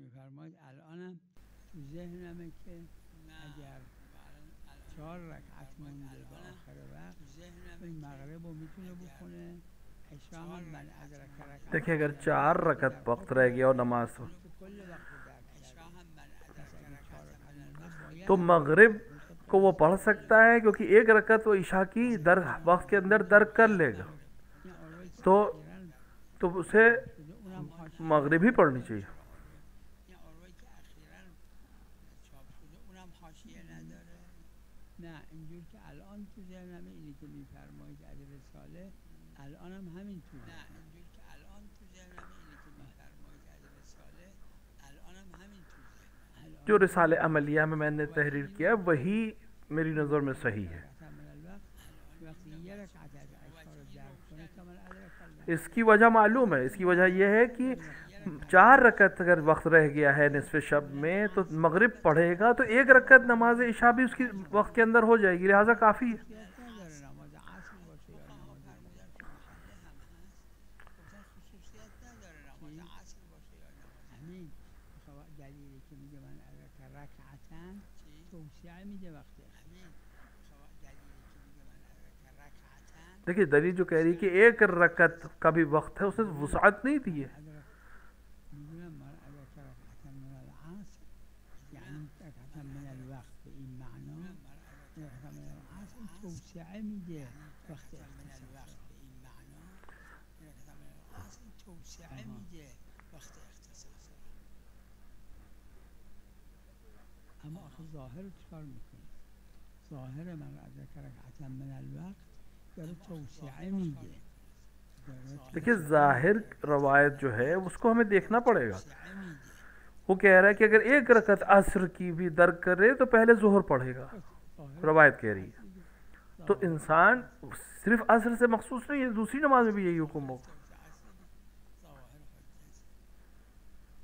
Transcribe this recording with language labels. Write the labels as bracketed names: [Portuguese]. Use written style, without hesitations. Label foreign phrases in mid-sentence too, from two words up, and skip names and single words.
[Persian] میفرمایید الانم تو ذهنمه که اگر 4 رکعت مونده به آخر وقت این مغرب رو میتونه بخونه، عشا هم [Arabic] من ادرک رکعت [Urdu] دیکھیں اگر 4 رکعت وقت رہ گیا اور نماز [Persian] تو کل وقت درک کرده، [Urdu] تو مغرب کو وہ پڑھ سکتا ہے، کیونکہ ایک رکعت وہ عشاء کی [Persian] در وقت [Urdu] کے اندر درک کر لے گا، تو اسے مغرب ہی پڑھنی چاہیے. [Persian] نه اینجور که الان تو ذهنمه اینی که میفرمایید از رساله الانم همین تو [Urdu] جو رسالہ عملیہ میں نے تحریر کیا وہی میری نظر میں صحیح ہے. [Persian] وقتی یه رکعت از عشا رو درک کنه کامل [Arabic] ادرک الوقت. [Urdu] اس کی وجہ معلوم ہے، اس کی وجہ یہ ہے کہ 4 رکعت اگر وقت رہ گیا ہے نصف شب میں تو مغرب پڑھے گا تو 1 رکعت نماز عشاء بھی اس کی وقت کے اندر ہو جائے گی، لہٰذا کافی ہے. [Persian] همین دلیلی که میگه [Arabic] من ادرک رکعتا [Persian] توسعه میده وقتی. [Urdu] دیکھیے دلیل جو کہہ رہی ہے کہ 1 رکعت کا بھی وقت ہے، اس نے وسعت نہیں دی ہے. [Persian] میدونم [Arabic] من ادرک رکعتا من العصر [Persian] یعنی [Arabic] رکعتا من الوقت [Persian] به این معنا، [Arabic] رکعتا من العصر [Persian] توسعه میده وقت اختصاص. اما آخه ظاهر رو چکار میکنه؟ ظاهر [Arabic] من ادرک رکعتا من الوقت [Persian] داره توسعه میده. [Urdu] دیکھیے ظاہر روایت جو ہے اس کو ہمیں دیکھنا پڑے گا. وہ کہہ رہا ہے کہ اگر 1 رکعت عصر کی بھی درک کرے تو پہلے ظہر پڑھے گا، روایت کہہ رہی ہے. تو انسان صرف عصر سے مخصوص نہیں ہے، دوسری نماز میں بھی یہی حکم ہوگا.